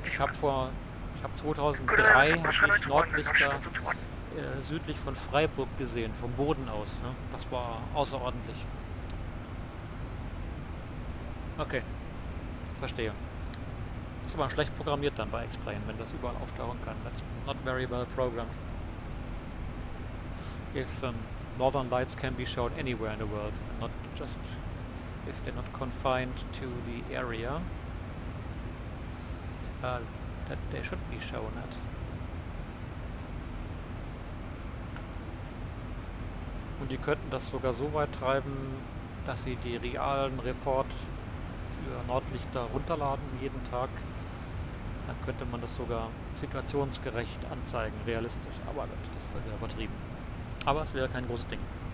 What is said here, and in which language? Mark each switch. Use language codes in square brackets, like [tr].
[de] Ich habe 2003 habe ich Nordlichter südlich von Freiburg gesehen, vom Boden aus. Ne? Das war außerordentlich. Okay, verstehe. Ist aber schlecht programmiert dann bei Explain, wenn das überall auftauchen kann. [en] That's not very well programmed. If northern lights can be shown anywhere in the world, and not just if they're not confined to the area that they should be shown at. [de] Und die könnten das sogar so weit treiben, dass sie die realen Report für Nordlichter runterladen jeden Tag. Dann könnte man das sogar situationsgerecht anzeigen, realistisch. Aber gut, das ist dann ja übertrieben. Aber es wäre kein großes Ding.